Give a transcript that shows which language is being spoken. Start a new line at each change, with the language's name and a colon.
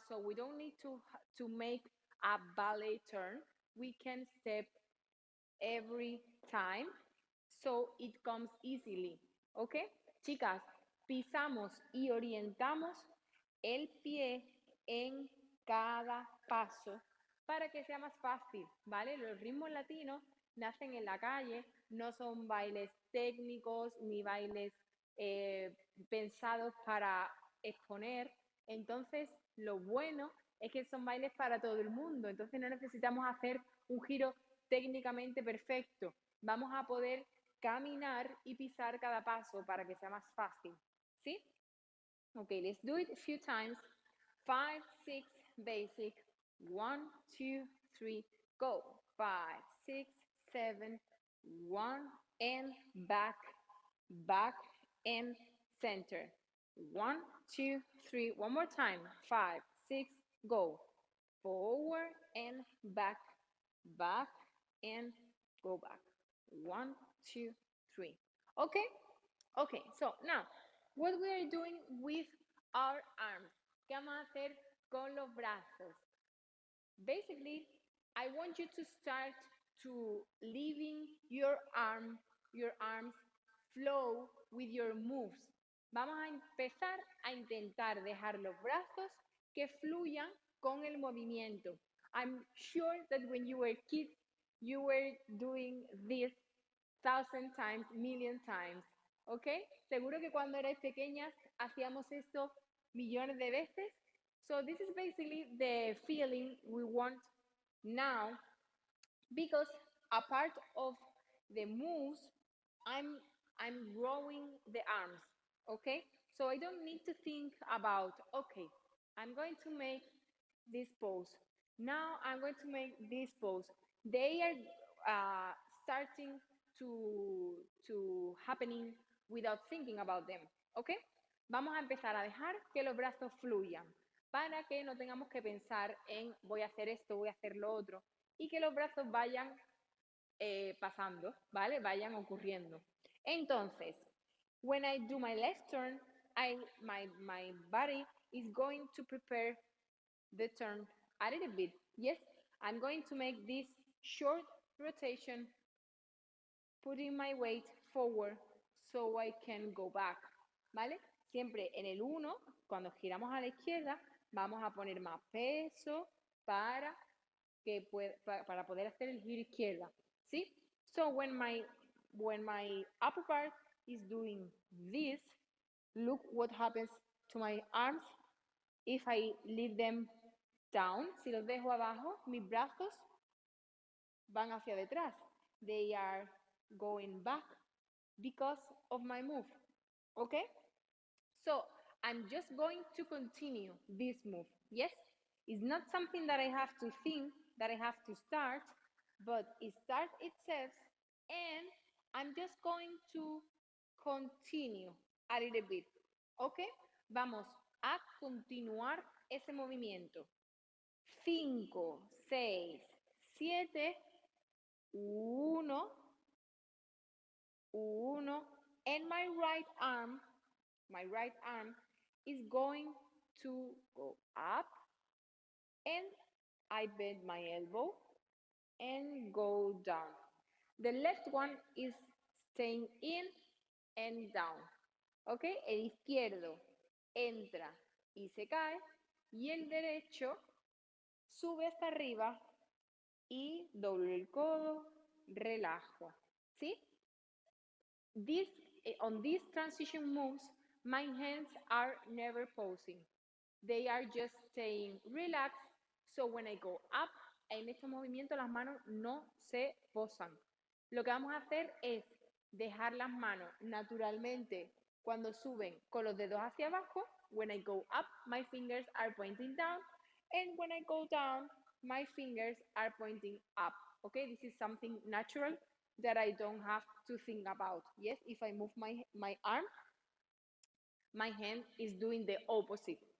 English: So we don't need to make a ballet turn. We can step every time so it comes easily.
Spanish: ¿Ok? Chicas, pisamos y orientamos el pie en cada paso para que sea más fácil, ¿vale? Los ritmos latinos nacen en la calle, no son bailes técnicos ni bailes pensados para exponer. Entonces, lo bueno es que son bailes para todo el mundo. Entonces, no necesitamos hacer un giro técnicamente perfecto. Vamos a poder caminar y pisar cada paso para que sea más fácil. ¿Sí?
English: Okay, let's do it a few times. 5, 6, basic. 1, 2, 3, go. 5, 6, 7, 1, and back, back, and center. 1, 2, 3, one more time. 5, 6, go. Forward and back, back, and go back. 1, 2, 3. Okay? Okay, so now, what we are doing with our arms?
Spanish: ¿Qué vamos a hacer con los brazos?
English: Basically, I want you to start to leaving your arms flow with your moves.
Spanish: Vamos a empezar a intentar dejar los brazos que fluyan con el movimiento.
English: I'm sure that when you were kids, you were doing this 1,000 times, million times, ¿ok?
Spanish: Seguro que cuando erais pequeñas hacíamos esto millones de veces.
English: So this is basically the feeling we want now, because a part of the moves, I'm growing the arms, okay? So I don't need to think about, okay, I'm going to make this pose. Now I'm going to make this pose. They are starting to happening without thinking about them, okay?
Spanish: Vamos a empezar a dejar que los brazos fluyan para que no tengamos que pensar en voy a hacer esto, voy a hacer lo otro, y que los brazos vayan pasando, ¿vale? Vayan ocurriendo.
English: Entonces, when I do my left turn, my body is going to prepare the turn a little bit. Yes, I'm going to make this short rotation, putting my weight forward so I can go back, ¿vale?
Spanish: Siempre en el 1, cuando giramos a la izquierda, vamos a poner más peso para para poder hacer el giro izquierda, ¿sí?
English: So when my upper part is doing this, look what happens to my arms if I leave them down.
Spanish: Si los dejo abajo, mis brazos van hacia detrás.
English: They are going back because of my move, okay? So I'm just going to continue this move, yes? It's not something that I have to think, that I have to start, but it starts itself, and I'm just going to continue a little bit, okay? Vamos a continuar ese movimiento. 5, 6, 7, 1, 1, and my right arm my right arm is going to go up, and I bend my elbow and go down. The left one is staying in and down.
Spanish: ¿Ok? El izquierdo entra y se cae, y el derecho sube hasta arriba y doblo el codo, relajo. ¿Sí?
English: This, on these transition moves, my hands are never posing. They are just staying relaxed. So when I go up,
Spanish: en este movimiento las manos no se posan. Lo que vamos a hacer es dejar las manos naturalmente cuando suben con los dedos hacia abajo.
English: When I go up, my fingers are pointing down. And when I go down, my fingers are pointing up. Okay, this is something natural that I don't have to think about. Yes, if I move my arm, my hand is doing the opposite.